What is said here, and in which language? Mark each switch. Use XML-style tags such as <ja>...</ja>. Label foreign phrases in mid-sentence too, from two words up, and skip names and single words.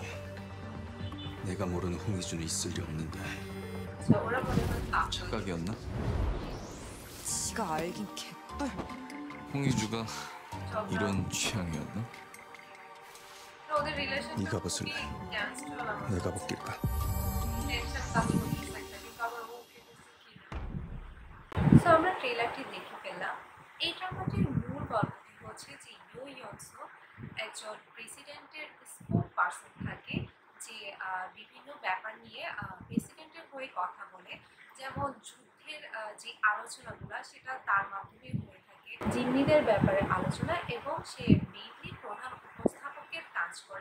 <ko>내가 모르는 홍희준이 있을 리 없는데. 착각이었나? 지가 알긴 개뿔. 홍희주가 이런 취향이었나? 네가 벗을래? 내가 벗길까?</ko> <bn>সো আমরা ট্রেলারটি দেখে ফেললাম। এই ড্রামাটির মূল গল্পটি হচ্ছে যে ইয়ো ইয়নসো একজন প্রেসিডেন্টের</bn> <en>spoke person</en> <bn>থাকে, যে বিভিন্ন ব্যাপার নিয়ে প্রেসিডেন্টের হয়ে কথা বলে, যেমন যুদ্ধের যে আলোচনাগুলো সেটা তার মাধ্যমে হয়ে থাকে, জিম্মিদের ব্যাপারে আলোচনা, এবং সে মেইনলি প্রধান উপস্থাপকের কাজ করে।</bn>